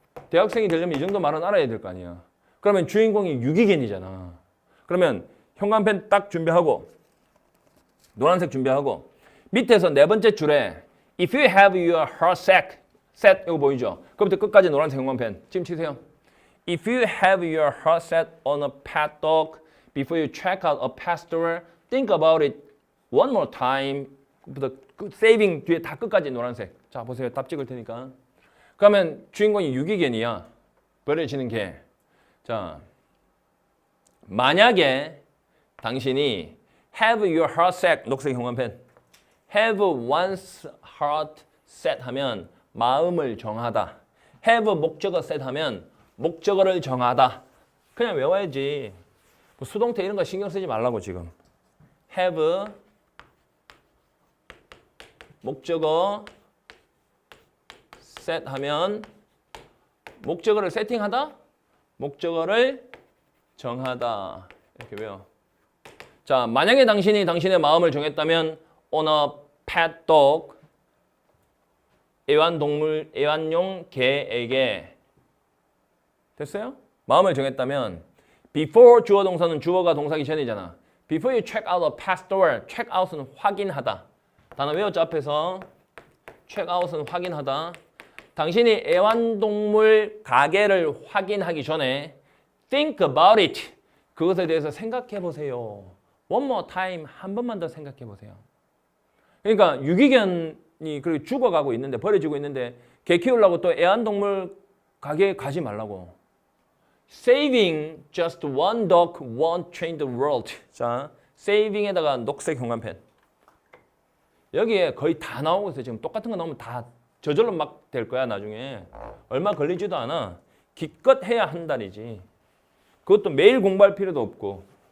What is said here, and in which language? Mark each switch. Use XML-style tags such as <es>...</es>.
<ko>대학생이 되려면 이 정도 말은 알아야 될 거 아니야. 그러면 주인공이 유기견이잖아. 그러면 형광펜 딱 준비하고 노란색 준비하고 밑에서 네 번째 줄에</ko> <en>If you have your heart set</en> <ko>이거 보이죠? 그부터 끝까지 노란색 형광펜 지금 치세요.</ko> <en>If you have your heart set on a pet dog before you check out a pet store, think about it one more time.</en> <ko>그부터 saving 뒤에 다 끝까지 노란색. 자 보세요. 답 찍을 테니까. 그러면 주인공이 유기견이야. 버려지는 개. 자 만약에 당신이</ko> <en>have your heart set</en> <ko>녹색 형광펜</ko> <en>have one's heart set</en> <ko>하면 마음을 정하다. have 목적어 set 하면 목적어를 정하다. 그냥 외워야지. 뭐 수동태 이런 거 신경 쓰지 말라고 지금. have 목적어 set 하면 목적어를 세팅하다. 목적어를 정하다. 이렇게 외워. 자, 만약에 당신이 당신의 마음을 정했다면</ko> <en>on a pet dog</en> <ko>애완동물, 애완용 개에게 됐어요? 마음을 정했다면 before 주어 동사는 주어가 동사기 전이잖아.</ko> <en>Before you check out a pet store, check out은</en> <ko>확인하다. 단어 외웠죠 앞에서. check out은 확인하다. 당신이 애완동물 가게를 확인하기 전에</ko> <en>think about it.</en> <ko>그것에 대해서 생각해 보세요.</ko> <en>One more time.</en> <ko>한 번만 더 생각해 보세요. 그러니까 유기견이 그렇게 죽어가고 있는데 버려지고 있는데 개 키우려고 또 애완동물 가게에 가지 말라고.</ko> <en>Saving just one dog won't change the world.</en> <ko>자, saving에다가 녹색 형광펜. 여기에 거의 다 나오고 있어요. 지금 똑같은 거 나오면 다 저절로 막 될 거야 나중에. 얼마 걸리지도 않아. 기껏 해야 한 달이지. 그것도 매일 공부할 필요도 없고.</ko>